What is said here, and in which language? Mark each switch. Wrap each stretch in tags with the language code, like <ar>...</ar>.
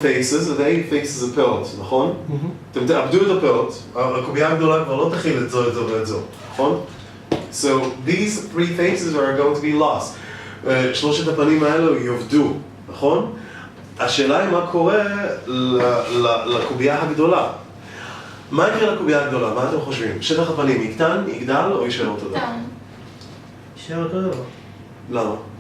<en>faces,</en> <he>ו-A faces הפאות, נכון? אתם תאבדו את הפאות, הקובייה הגדולה כבר לא תכיל את זו, את זו ואת זו, נכון?</he> <en>So these three faces are going to be lost.</en> <he>שלושת הפנים האלו יאבדו, נכון? השאלה היא מה קורה לקובייה הגדולה. מה יקרה לקובייה הגדולה? מה אתם חושבים? שטח הפנים יקטן, יגדל או יישאר אותו דבר? יישאר אותו דבר. למה?</he>